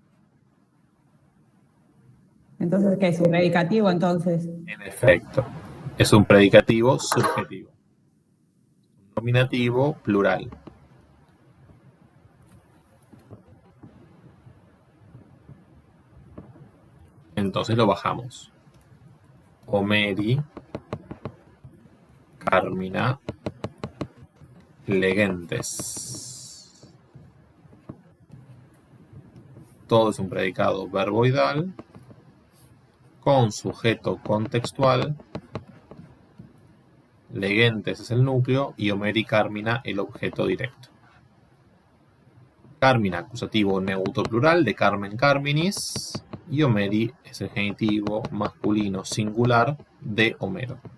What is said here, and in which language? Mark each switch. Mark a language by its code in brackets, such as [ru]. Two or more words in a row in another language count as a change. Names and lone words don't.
[es] Entonces, ¿qué es un predicativo entonces? En efecto, es un predicativo subjetivo. Nominativo plural. Entonces lo bajamos. [la] Homeri, Carmina, legentes. [es] Todo es un predicado verboidal con sujeto contextual. Legentes es el núcleo y Homeri Carmina el objeto directo. Carmina, acusativo neutro plural de [la] Carmen Carminis, [es] y Homeri es el genitivo masculino singular de Homero.